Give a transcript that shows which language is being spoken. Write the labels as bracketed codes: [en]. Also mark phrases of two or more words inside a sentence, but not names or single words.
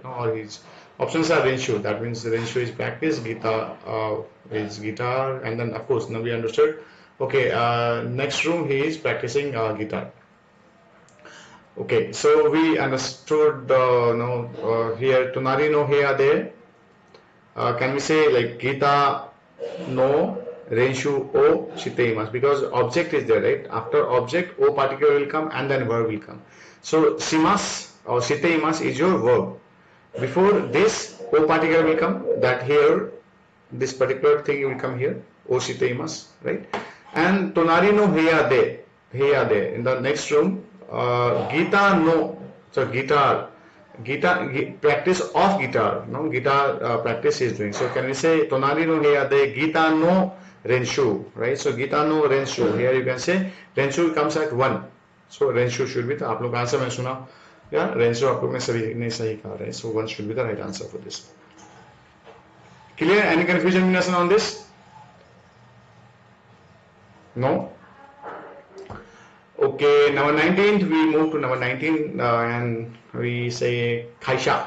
[en] Or his options are renshu. That means renshu is practice, gita is guitar, and then of course now we understood. Okay, next room he is practicing guitar. Okay, so we understood here [ja] 隣の部屋で. [en] Can we say like [ja] ギターの練習をしています, [en] because object is there, right? After object o particular will come and then verb will come. So shimasu or shiteimasu is your verb. Before this o particular will come, that here this particular thing will come here, [ja] をしています, [en] right? And [ja] 隣の部屋で [en] in the next room, [ja] ギターの, [en] so guitar practice of guitar, guitar practice is doing. So can we say [ja] 隣の部屋でギターの練習, [en] right? So [ja] ギターの練習, [en] here you can say renshu comes at 1. So renshu should be the, [hi] आप लोग आंसर में सुना, yeah, renshu आप लोग ने सभी ने सही कहा, [en] right? So 1 should be the right answer for this. Clear? Any confusion on this? No? Okay, number 19th, we move to number 19 and we say kaisha.